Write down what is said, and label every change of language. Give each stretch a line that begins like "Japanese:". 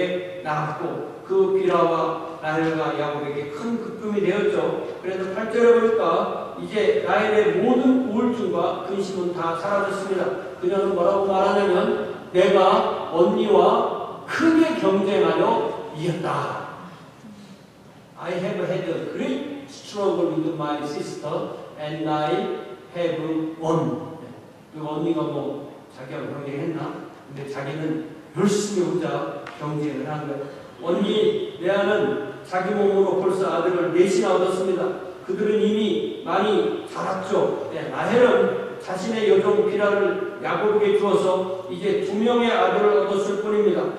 Korean: 야곱에게 나갔고 그 빌하와 라헬과 야곱에게 큰 급금이 되었죠. 그래서 8절에 보니까 이제 라헬의 모든 우울증과 근심은 다 사라졌습니다. 그녀는 뭐라고 말하냐면 내가 언니와 크게 경쟁하여 이겼다.
English: I have had a great struggle with my sister and I have won.
Korean: 그 언니가 뭐 자기하고 경쟁했나? 근데 자기는 열심히 혼자 경쟁을 한 거예요. 언니 레아는 자기 몸으로 벌써 아들을 넷이나 얻었습니다. 그들은 이미 많이 자랐죠. 라헬은 자신의 여종 빌하를 야곱에게 주어서 이제 2명의 아들을 얻었을 뿐입니다.